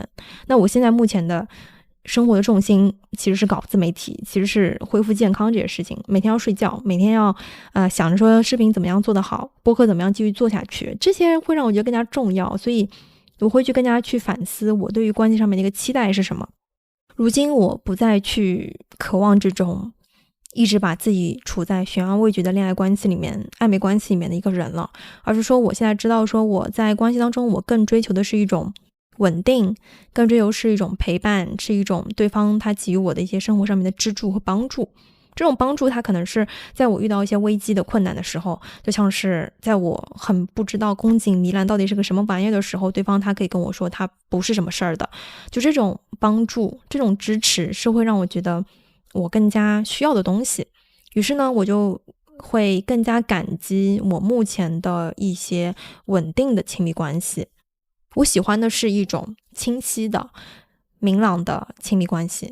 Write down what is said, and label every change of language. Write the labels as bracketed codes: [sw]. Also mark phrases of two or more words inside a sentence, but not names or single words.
[zh] 那我現在目前的生活的重心其實是搞自媒體，其實是恢復健康這些事情，每天要睡覺，每天要想着說視頻怎麼樣做得好，播客怎麼樣繼續做下去，這些會讓我覺得更加重要，所以我會去更加去反思我對於關係上面的一個期待是什麼。如今我不再去渴望這種一直把自己處在懸而未決的戀愛關係裡面、曖昧關係裡面的一個人了，而是說我現在知道說我在關係當中，我更追求的是一種穩定，更追求是一種陪伴，是一種对方他給予我的一些生活上面的支柱和幫助。這種幫助它可能是在我遇到一些危機的困難的時候，就像是在我很不知道宮頸糜爛到底是個什麼玩意的時候，對方他可以跟我說他不是什麼事兒的。就這種幫助、這種支持是會讓我覺得我更加需要的東西。於是呢，我就會更加感激我目前的一些穩定的親密關係。我喜歡的是一種清晰的、明朗的親密關係。